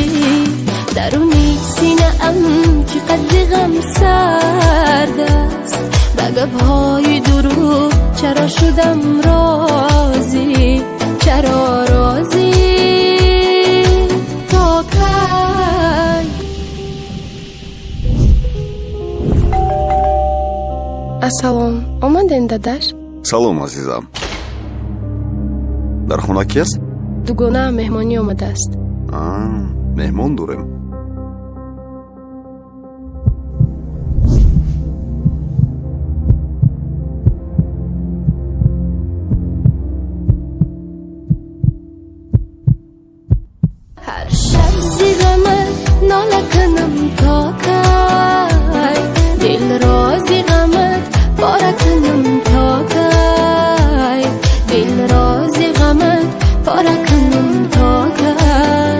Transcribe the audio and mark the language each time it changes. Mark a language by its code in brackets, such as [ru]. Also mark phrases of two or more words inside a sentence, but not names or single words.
[fa] درونی سینه ام چقدر غم سرد است، به گپ‌های دروغ چرا شدم راضی، چرا راضی. تا کی [tg] ассалом, омаден дадаш? салом азизам. дар хона ки аст? дугона меҳмонӣ омадааст. меҳмон дорем. [fa] هر شب زی غمت ناله کنم، تا کی دل را زی غمت پاره کنم، تا کی دل را زی غمت پاره کنم، تا کی.